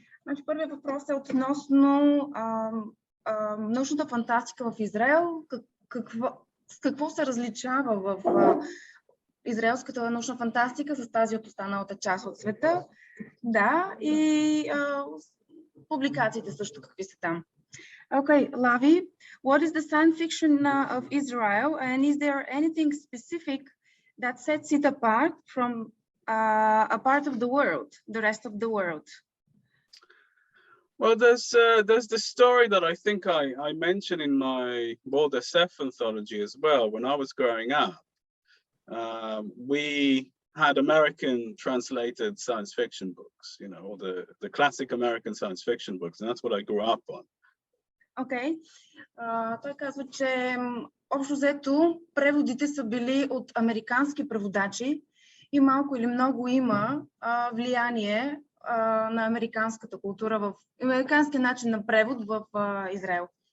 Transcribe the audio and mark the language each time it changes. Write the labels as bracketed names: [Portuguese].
[Bulgarian] Значи, първият въпрос е относно научната фантастика в Израел. С какво се различава в израелската научна фантастика с тази от останалата част от света? Да, и публикациите също какви са там. [English] Okay, Lavie, what is the science fiction of Israel, and is there anything specific that sets it apart from a part of the world, the rest of the world? Well, there's the story that I think I mentioned in my Border Seth anthology as well. When I was growing up, we had American translated science fiction books, you know, all the classic American science fiction books, and that's what I grew up on. Okay. [Bulgarian] Той казва, че общо взето преводите са били от американски преводачи и малко или много има влияние на американската култура, в американския начин на превод в Израел.